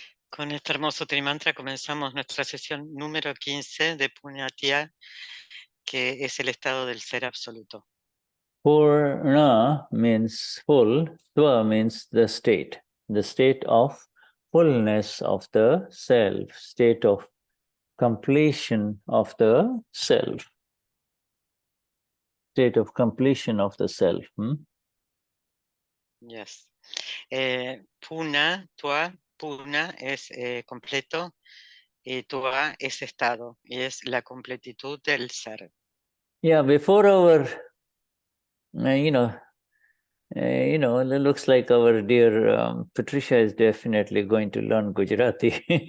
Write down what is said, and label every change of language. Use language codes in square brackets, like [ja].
[es] Con este hermoso trimantra comenzamos nuestra sesión número 15 de Purnatva, que es el estado del ser absoluto. [en] Purna means full, tva means the state of fullness of the self, state of completion of the self, state of completion of the self. Yes. [es] Puna, tua, puna es completo, y tua es estado, y es la completitud del ser. [en] Yeah, before our, it looks like our dear Patricia is definitely going to learn Gujarati.